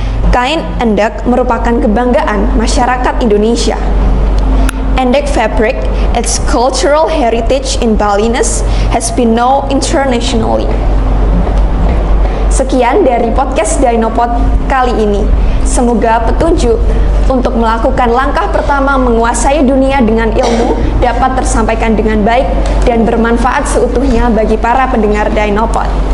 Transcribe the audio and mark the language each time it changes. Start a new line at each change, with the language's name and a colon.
Indonesian: Kain endek merupakan kebanggaan masyarakat Indonesia.
English: Endek fabric, its cultural heritage in Balinese, has been known internationally.
Indonesian: Sekian dari podcast Dinopod kali ini. Semoga petunjuk untuk melakukan langkah pertama menguasai dunia dengan ilmu dapat tersampaikan dengan baik dan bermanfaat seutuhnya bagi para pendengar Dinopod.